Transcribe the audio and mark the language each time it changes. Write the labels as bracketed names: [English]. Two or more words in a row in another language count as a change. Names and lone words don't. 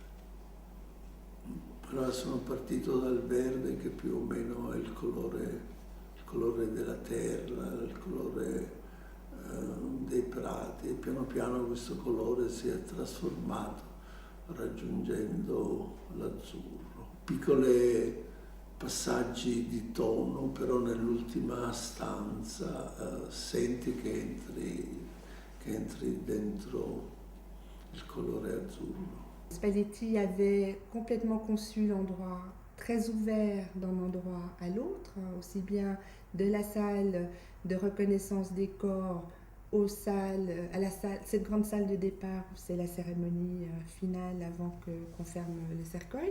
[Italian] Allora sono partito dal verde, che più o meno è il colore della terra, il colore dei prati, e piano piano questo colore si è trasformato raggiungendo l'azzurro. Piccole passaggi di tono, però nell'ultima stanza senti che entri dentro il colore azzurro. [French] Spalletti avait complètement conçu l'endroit très ouvert d'un endroit à l'autre, aussi bien de la salle de reconnaissance des corps aux salles, à la salle, cette grande salle de départ où c'est la cérémonie finale avant qu'on ferme le cercueil.